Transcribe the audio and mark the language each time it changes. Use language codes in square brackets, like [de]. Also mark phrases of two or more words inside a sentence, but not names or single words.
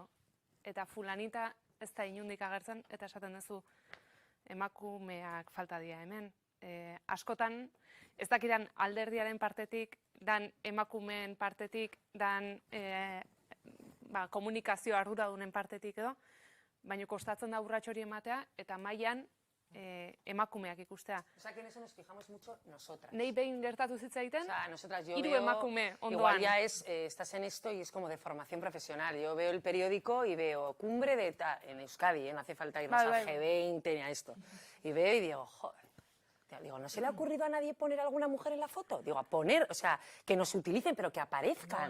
[eu] Eta fulanita ez da inundik agertzen, eta esaten duzu emakumeak falta dira hemen. Askotan, ez dakidan alderdiaren partetik, dan emakumeen partetik, dan komunikazio arduradunen partetik edo, baina kostatzen da urrats hori ematea, eta mailan emakumeak ikustea. [es] O sea, que en eso nos fijamos mucho nosotras. [eu] Nei behin gertatu zitzaiten, [es] O sea, nosotras yo [eu] hiru [es] veo, [eu] emakume ondoan. [es] igual ya estás en esto y es como de formación profesional. Yo veo el periódico y veo cumbre de en Euskadi, no hace falta irnos al G20 ni a esto. Y veo y digo, joder. Digo, ¿no se le ha ocurrido a nadie poner a alguna mujer en la foto? Digo, a poner, o sea, que nos utilicen, pero que aparezcan.